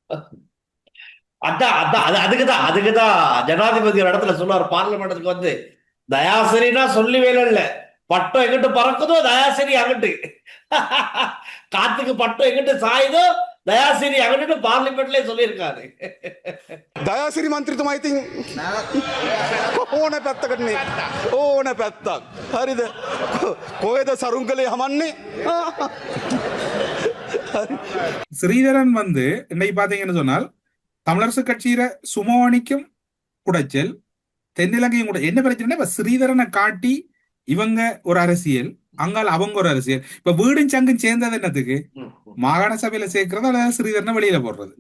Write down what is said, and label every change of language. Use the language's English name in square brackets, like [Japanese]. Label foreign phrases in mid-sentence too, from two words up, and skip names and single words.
[Tamil] அதுக்குதான் ஜனாதிபதி ஒரு இடத்துல சொன்னார், பார்லிமெண்ட்டுக்கு வந்து தயாசிரினா சொல்லி வேலை இல்ல, பட்டம் எங்கிட்டு பறக்குதோ தயாசிரி அங்கிட்டு காத்துக்கு பட்டம் எங்கிட்ட சாயுதோ தயாசிரி அங்கிட்டு பார்லிமெண்ட்லயே சொல்லியிருக்காரு. [Sinhala] දයාසිරි මන්ත්‍රතුමා ඉතින් ඕන පැත්තකටනේ ඕන පැත්තක් හරිද කොහෙද සරුන් කළේ හමන්නේ [Tamil] ஸ்ரீதரன் வந்து இன்னைக்கு பாத்தீங்கன்னு சொன்னால் தமிழரசு கட்சியில சுமோனிக்கும் குடைச்சல், தென்னிலங்கையும் கூட என்ன பிரச்சனை, இப்ப ஸ்ரீதரனை காட்டி இவங்க ஒரு அரசியல், அங்கால அவங்க ஒரு அரசியல். இப்ப வீடும் சங்கும் சேர்ந்தது என்னத்துக்கு? மாகாண சபையில சேர்க்கறது அல்லது ஸ்ரீதரனை வெளியில போடுறது.